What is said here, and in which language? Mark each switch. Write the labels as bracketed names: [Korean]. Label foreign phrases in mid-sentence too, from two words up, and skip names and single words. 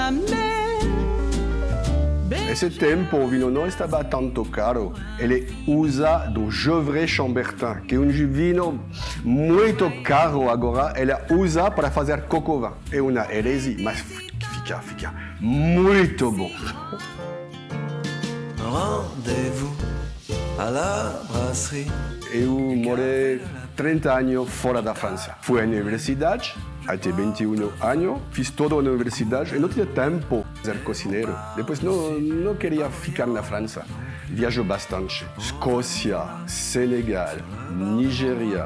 [Portuguese] Nesse tempo, o vinho não estava tanto caro. Ele usa do Gevrey Chambertin, que é vinho muito caro agora. Ele usa para fazer coco vin. É uma heresia, mas fica muito bom. [French] Rendez-vous à la brasserie. [Portuguese] Eu morei 30 anos fora da França. Fui à universidade. Até 21 anos, fiz toda a universidade e não tinha tempo de ser cozinheiro. Depois não queria ficar na França. Viajou bastante. Escócia, Senegal, Nigéria.